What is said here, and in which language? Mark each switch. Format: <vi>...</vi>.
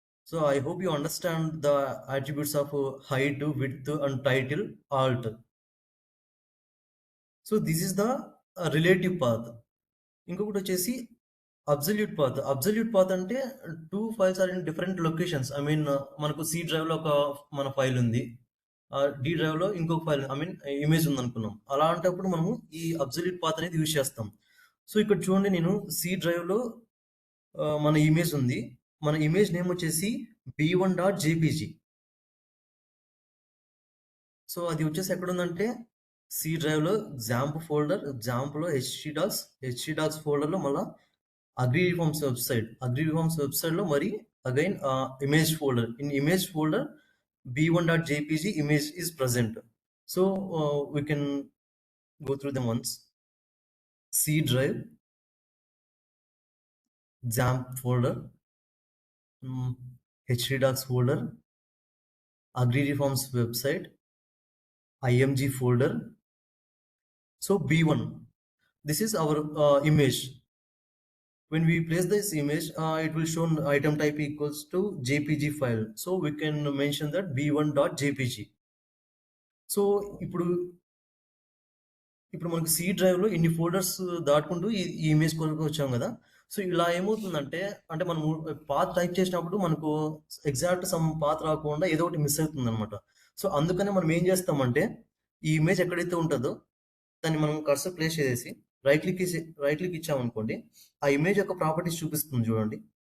<en>So I hope you understand the attributes of height, width and title, alt. So this is the relative path.</en> <te>ఇంకొకటి వచ్చేసి absolute path. Absolute path అంటే</te> <en>2 files are in different locations.</en> <te>I mean మనకు C డ్రైవ్లో ఒక మన file ఉంది, D డ్రైవ్లో ఇంకొక ఫైల్ ఐ మీన్ ఇమేజ్ ఉంది అనుకున్నాం. అలాంటప్పుడు మనము ఈ అబ్సల్యూట్ పాత్ అనేది యూజ్ చేస్తాం. సో ఇక్కడ చూడండి, నేను సి డ్రైవ్లో మన ఇమేజ్ ఉంది, మన ఇమేజ్ నేమ్ వచ్చేసి b1.jpg. సో అది వచ్చేసి ఎక్కడ ఉందంటే సి డ్రైవ్లో జాంప్ ఫోల్డర్, జాంప్లో హెచ్సి డాక్స్ ఫోల్డర్లో మళ్ళీ అగ్రిఫార్మ్స్ వెబ్సైట్లో మరి again image folder, in image folder b1.jpg</te> <en>image is present. So we can go through them once. C drive, XAMPP folder, HDocs folder, AgriReforms website, IMG folder. So B1, this is our image. When we place this image, it will show item type equals to JPG file. So we can mention that b1.jpg.</en> <te>So ఇప్పుడు మనకు C డ్రైవ్లో ఇన్ని folders దాటుకుంటూ ఈ image కొరకు వచ్చాం కదా. So ఇలా ఏమవుతుందంటే, అంటే మనం పాత్ టైప్ చేసినప్పుడు మనకు ఎగ్జాక్ట్ సమ్ పాత్ రాకుండా ఏదో ఒకటి మిస్ అవుతుంది అనమాట. సో అందుకనే మనం ఏం చేస్తామంటే ఈ ఇమేజ్ ఎక్కడైతే ఉంటుందో దాన్ని మనం కర్సర్ ప్లేస్ చేసేసి రైట్ క్లిక్ ఇచ్చామనుకోండి, ఆ ఇమేజ్ యొక్క ప్రాపర్టీస్ చూపిస్తుంది చూడండి.</te>